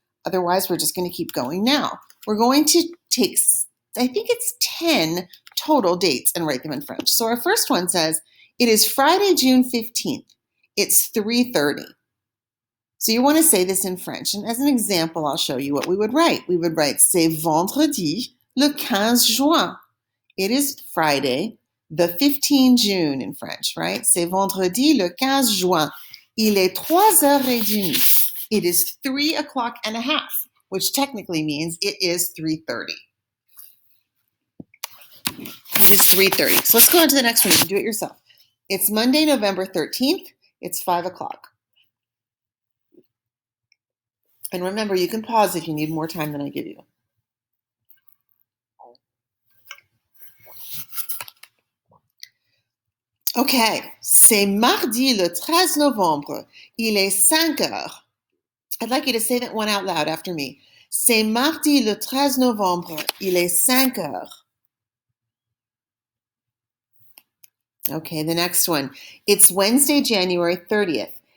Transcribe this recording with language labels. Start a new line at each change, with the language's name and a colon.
English: Otherwise, we're just going to keep going now. We're going to take, I think it's 10 total dates and write them in French. So our first one says, it is Friday, June 15th. It's 3:30. So you want to say this in French. And as an example, I'll show you what we would write. We would write,
French: c'est vendredi le 15 juin.
English: It is Friday, the 15 June in French, right?
French: C'est vendredi le 15 juin. Il est 3h30.
English: It is 3 o'clock and a half, which technically means it is 3:30. It is 3:30. So let's go on to the next one. You can do it yourself. It's Monday, November 13th. It's 5 o'clock. And remember, you can pause if you need more time than I give you.
French: Okay, c'est mardi le 13 novembre. Il est 5 heures.
English: I'd like you to say that one out loud after me.
French: C'est mardi le 13 novembre. Il est 5 heures.
English: Okay, the next one. It's Wednesday, January 30th.